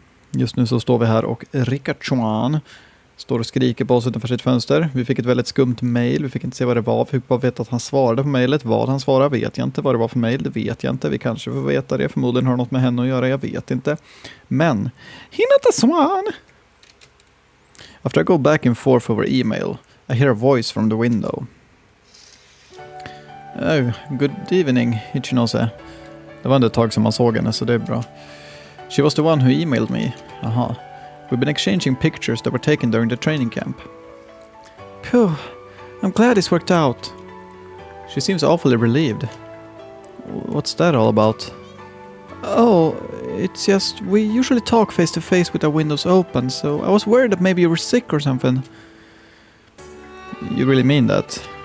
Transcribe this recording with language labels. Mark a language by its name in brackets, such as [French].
[Swedish] just nu så står vi här och Rickard Chuan står och skriker på oss utanför sitt fönster. Vi fick ett väldigt skumt mejl. Vi fick inte se vad det var. Vi fick bara veta att han svarade på mejlet. Vad han svarade vet jag inte. Vad det var för mejl, det vet jag inte. Vi kanske får veta det. Förmodligen har något med henne att göra. Jag vet inte. Men, Hinata Swan! [English] After I go back and forth over email, I hear a voice from the window. Oh, good evening, Ichinose. [Swedish] Det var ändå ett tag som man såg henne, så det är bra. [English] She was the one who emailed me. Aha. We've been exchanging pictures that were taken during the training camp. Phew. I'm glad this worked out. She seems awfully relieved. What's that all about? Oh, it's just we usually talk face to face with our windows open, so I was worried that maybe you were sick or something. You really mean that?